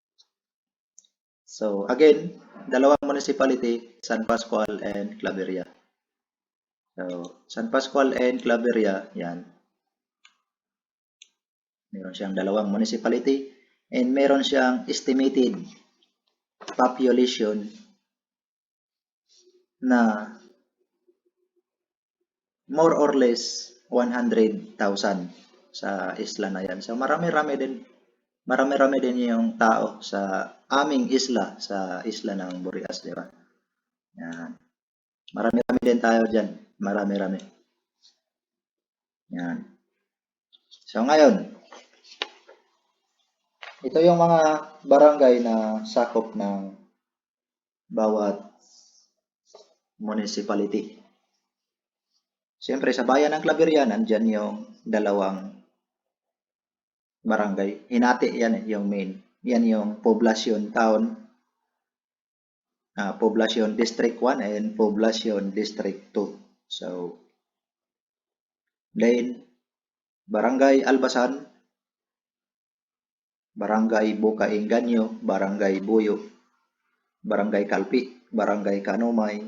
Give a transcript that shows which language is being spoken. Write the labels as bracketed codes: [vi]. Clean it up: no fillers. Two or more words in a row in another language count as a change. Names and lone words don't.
[tl] So, again, dalawang municipality, San Pascual and Claveria. So, San Pascual and Claveria, yan. Meron siyang dalawang municipality and meron siyang [en] estimated population [tl] na [en] more or less [tl] 100,000 sa isla na yan. So marami-rami din yung tao sa aming isla, sa isla ng Burias, di ba? Yan. Marami-rami din tayo dyan. Marami-rami. Yan. So ngayon, ito yung mga barangay na sakop ng bawat municipality. Siyempre, sa bayan ng Claveria, nandyan yung dalawang barangay. Hinati yan yung main. Yan yung Poblacion Town, Poblacion District 1 and Poblacion District 2. So, then, Barangay Albasan, Barangay Bukainganyo, Barangay Buyo, Barangay Kalpi, Barangay Kanumay,